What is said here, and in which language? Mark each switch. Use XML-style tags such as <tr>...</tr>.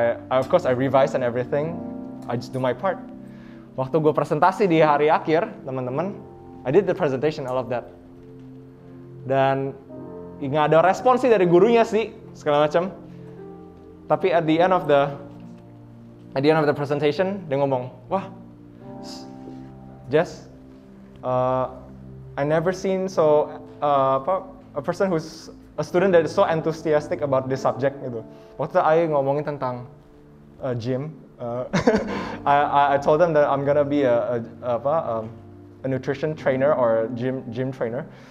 <en>Of course I revise and everything. I just do my part.</en> <id>Waktu gue presentasi di hari akhir, teman-teman,</id> <en>I did the presentation, all of that.</en> <id>Dan nggak ada respon sih dari gurunya sih, segala macam.</id> <en>Tapi at the end of the presentation,</en> <id>dia ngomong, wah,</id> <en>Jess, I never seen a person who's a student that is so enthusiastic about this subject gitu. Waktu I</en> <id>ngomongin tentang</id> <en>gym. I told them that I'm gonna be a nutrition trainer or a gym trainer.</en>